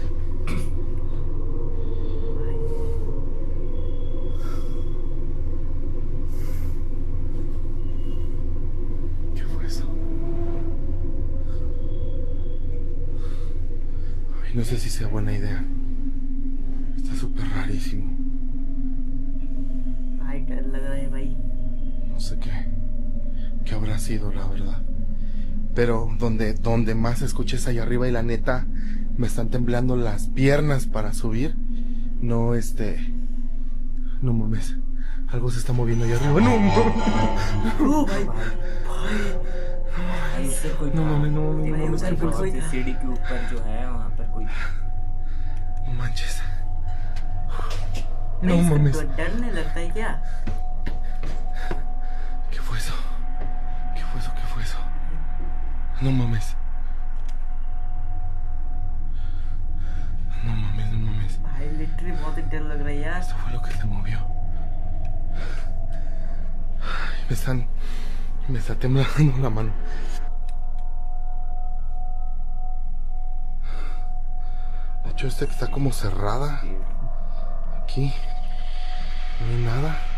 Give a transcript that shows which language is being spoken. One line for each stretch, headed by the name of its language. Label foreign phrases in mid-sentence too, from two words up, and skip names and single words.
Spanish: ¿Qué fue eso? Ay, no sé si sea buena idea. Está súper rarísimo.
Hindi: भाई डर लग रहा है भाई।
Spanish: No sé qué habrá sido, la verdad. Pero donde más escuché es allá arriba y la neta me están temblando las piernas para subir. No, no mames. Algo se está moviendo allá arriba. No mames.
Hindi: भाई भाई उधर कोई
Spanish: No mames, no mames, no mames.
Hindi: उधर
Spanish: ¿Qué fue
Hindi: कोई
Spanish: eso?
Hindi: था। सीढ़ी के ऊपर जो है वहाँ पर कोई था।
Spanish: No manches.
Hindi: भाई,
Spanish: No
Hindi: इसको
Spanish: mames.
Hindi: डर नहीं लगता है क्या।
Spanish: ¿Qué fue eso? ¿Qué fue eso? ¿Qué fue eso? No mames. No mames, no mames.
Hindi: भाई लिटरली बहुत ही डर लग रहा है यार।
Spanish: Esto fue lo que se movió. Ay, me está temblando la mano. De hecho, que está como cerrada. Aquí no hay nada.